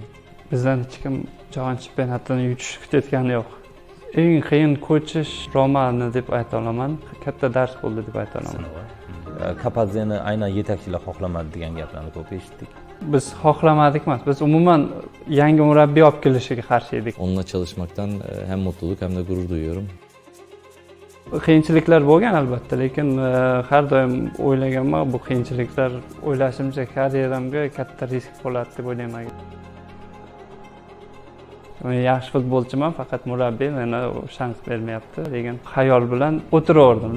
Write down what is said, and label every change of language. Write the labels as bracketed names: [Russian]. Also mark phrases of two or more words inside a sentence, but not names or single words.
[Uzbek] Bizdan hech kim jahon chempionatini yutish kutayotgani yo'q. Eng qiyin ko'chish Romani deb ayta olaman. Katta dars bo'ldi deb ayta olaman. Kapadzeni aynan yetakchilar xohlamadi degan gaplarni ko'p eshitdik. Biz xohlamadik emas. Biz umuman yangi murabbiy olib kelishiga qarshi edik. [Turkish] Onunla çalışmaktan hem mutluluk hem de gurur duyuyorum. [Uzbek] Qiyinchiliklar bo'lgan albatta, lekin har doim o'ylaganman, bu qiyinchiliklar o'ylashimcha karyeramga katta risk bo'ladi deb o'ylayman. Men yaxshi futbolchiman, faqat murabbiy meni shans bermayapti degan xayol bilan o'tiraverdim-da.